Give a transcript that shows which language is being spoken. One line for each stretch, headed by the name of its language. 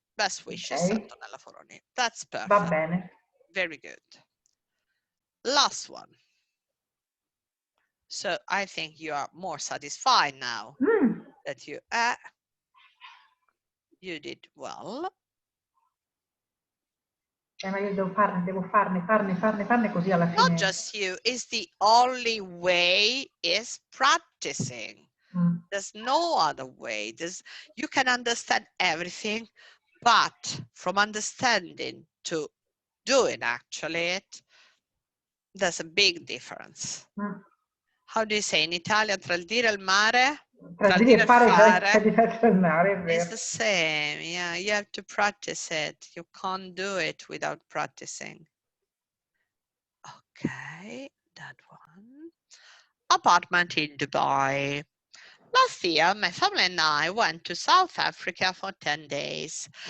English: Best wishes, Antonella Foroni. That's perfect.
Italian: Va bene.
English: Very good. Last one. So I think you are more satisfied now that you did well.
Italian: Ma io devo farne così alla fine.
English: Not just you, it's the only way is practicing. There's no other way. You can understand everything, but from understanding to doing actually there's a big difference. How do you say in Italian?
Italian: Tra il dire e il mare? Tra dire e fare c'è diverso il mare, è vero.
English: It's the same, yeah. You have to practice it. You can't do it without practicing. Okay, that one. Apartment in Dubai. Last year, my family and I went to South Africa for 10 days.